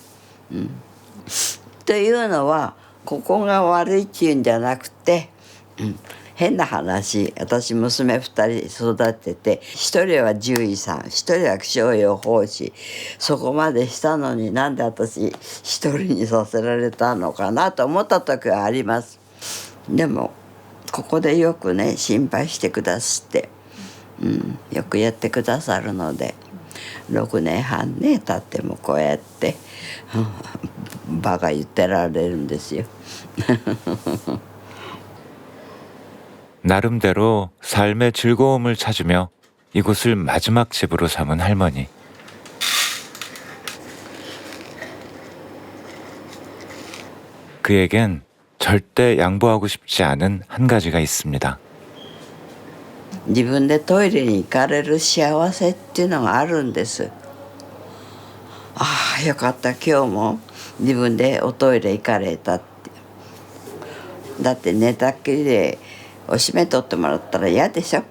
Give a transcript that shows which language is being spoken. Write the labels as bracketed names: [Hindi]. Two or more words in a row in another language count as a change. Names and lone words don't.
[Japanese] というのはここが悪いっていうんじゃなくて、変な話、私娘2人育てて、1人は獣医さん、1人は気象予報士、そこまでしたのになんで私1人にさせられたのかなと思った時はあります。でもここでよくね心配してくださって、よくやってくださるので、6年半ね経ってもこうやってバカ言ってられるんですよ。 [Korean] 나름대로 삶의 즐거움을 찾으며 이곳을 마지막 집으로 삼은 할머니. 그에겐 절대 양보하고 싶지 않은 한 가지가 있습니다. [Japanese] 自分でトイレに行かれる幸せっていうのがあるんです。ああ、よかった、今日も自分でおトイレ行かれたって。だって寝たっきりでおしめ取ってもらったら嫌でしょ。